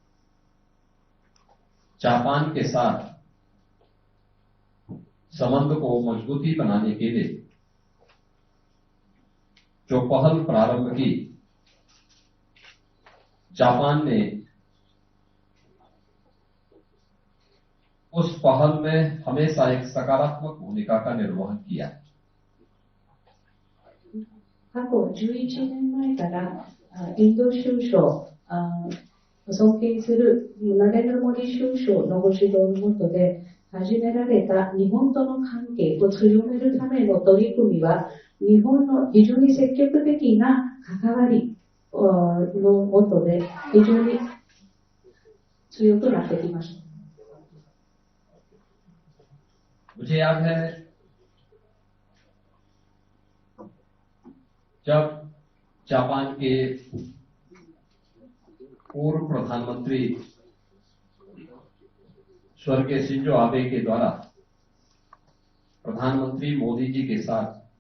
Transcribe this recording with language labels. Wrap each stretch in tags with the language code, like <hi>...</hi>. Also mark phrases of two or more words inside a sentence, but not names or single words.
<hi>जापान के साथ संबंध को मजबूती बनाने के लिए जो पहल प्रारंभ की, जापान ने उस पहल में हमेशा एक सकारात्मक भूमिका का निर्वहन किया।</hi> <ja>過去11年前からインド首相尊敬するナレンドラ・モディ首相のご指導の下で始められた日本との関係を強めるための取り組みは、日本の非常に積極的な関わりの下で非常に強くなってきました。</ja> <hi>मुझे याद है जब जापान के पूर्व प्रधानमंत्री स्वर्गीय शिंजो आबे के द्वारा प्रधानमंत्री मोदी जी के साथ</hi>